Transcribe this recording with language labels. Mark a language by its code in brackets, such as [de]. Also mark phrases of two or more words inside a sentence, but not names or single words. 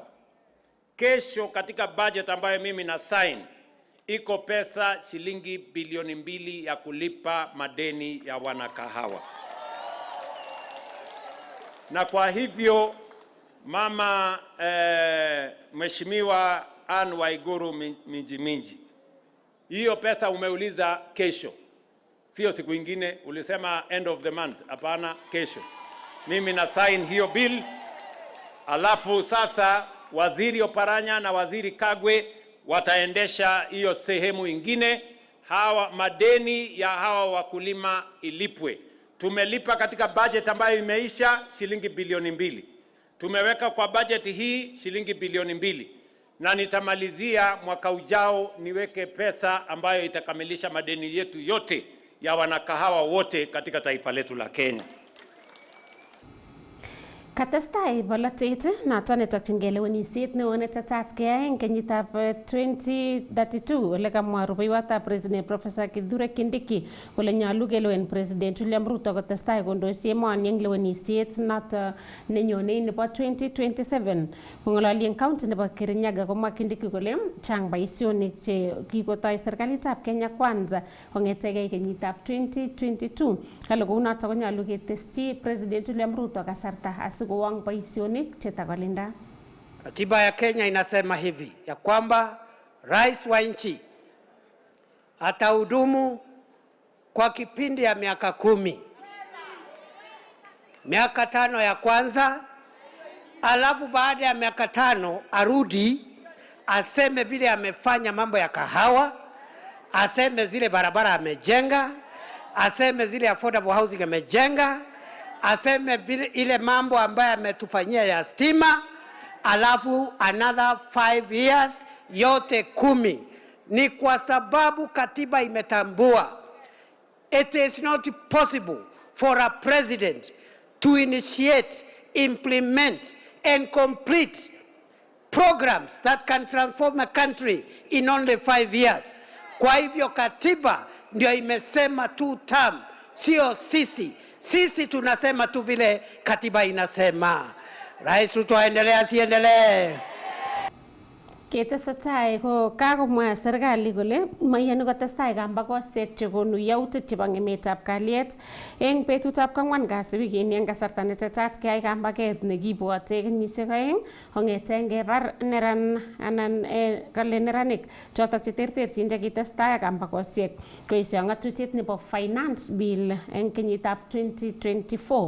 [sw] Kesho katika budget ambayo mimi na sign iko pesa shilingi bilioni 2 ya kulipa madeni ya wanakahawa. Na kwa hivyo mama Mheshimiwa Anne Waiguru Minji, hiyo pesa umeuliza kesho, sio siku ingine. [en] Ulisema end of the month. [sw] Hapana, kesho mimi na sign hiyo bill. Alafu sasa waziri Oparanya na waziri Kagwe wataendesha hiyo sehemu ingine, hawa madeni ya hawa wakulima ilipwe. Tumelipa katika budget ambayo imeisha shilingi bilioni 2. Tumeweka kwa budget hii shilingi bilioni 2. Na nitamalizia mwaka ujao niweke pesa ambayo itakamilisha madeni yetu yote ya wanakahawa wote katika taifa letu la Kenya. [kln] Katestai bolotet noton netokyingei lewenisiet neo netetat keyai eng kenyitab 2032 ole kamwa rubeiwotab President Professor Kithure Kindiki kole nyolu kelewen President William Ruto kotestai kondoisi emoni eng lewenisiet noton nenyone nebo 2027. Kong'ololi eng county nebo Kirinyaga komwa Kindiki kole chang boisionik che kikotoi serikalitab Kenya Kwanza kong'etegei kenyitab 2022. Kale kounoto konyolu ketesyi President William Ruto kasarta kowang boisionik chetakolinda. [sw] Katiba ya Kenya inasema hivi ya kwamba rais wa nchi atahudumu kwa kipindi ya miaka 10. Miaka 5 ya kwanza, alafu baada ya miaka 5 arudi aseme vile amefanya mambo ya kahawa, aseme zile barabara amejenga, aseme zile [en] affordable housing [sw] amejenga, aseme vile ile mambo ambayo ametufanyia ya stima, alafu [en] another 5 years, [sw] yote 10. Ni kwa sababu katiba imetambua [en] it is not possible for a president to initiate, implement and complete programs that can transform a country in only 5 years. [sw] Kwa hivyo katiba ndio imesema 2 term, sio sisi. Sisi tunasema tu vile katiba inasema. Rais Ruto aendelee asiendelee? [kln] Ketesetai ko kakomwa serikali kole maiyani kotestai kambakosiek chekonu yautik chebo ng'emetab kalyet eng betutab kwang'wan kasi wikini eng kasarta netetat keyai kambaket nekibwote kenyisiek 2 kong'ete ngebar neran anan kale neranik chotok cheterterchin chekitestai kambakosiek koesio ng'atutiet nebo [en] finance bill [kln] eng kenyitab 2024.